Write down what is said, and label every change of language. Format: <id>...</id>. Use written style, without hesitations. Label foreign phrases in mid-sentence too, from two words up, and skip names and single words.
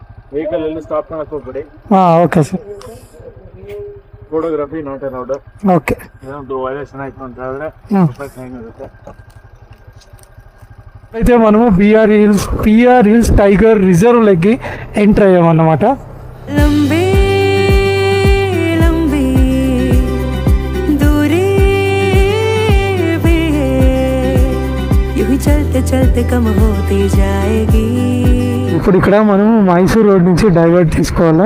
<kn>వెహికల్ ಎಲ್ಲಿ ಸ್ಟಾಪ್ ಮಾಡಕ್ಕೆ ಹೋಗ್ಬೇಡಿ.</kn> <en>okay sir. photography not allowed. ಓಕೆ.</en> <kn>ಏನಾದ್ರು ವೈಲೇಷನ್ ಆಯ್ತು ಅಂತ ಹೇಳಿದ್ರೆ ಫೈನ್ ಇರುತ್ತೆ.</kn> <te>అయితే మనము పిఆర్ హిల్స్ టైగర్ రిజర్వ్ లెక్కి ఎంటర్ అయ్యామన్నమాట. ఇప్పుడు ఇక్కడ మనం మైసూర్ రోడ్ నుంచి డైవర్ట్ తీసుకోవాలా.</te>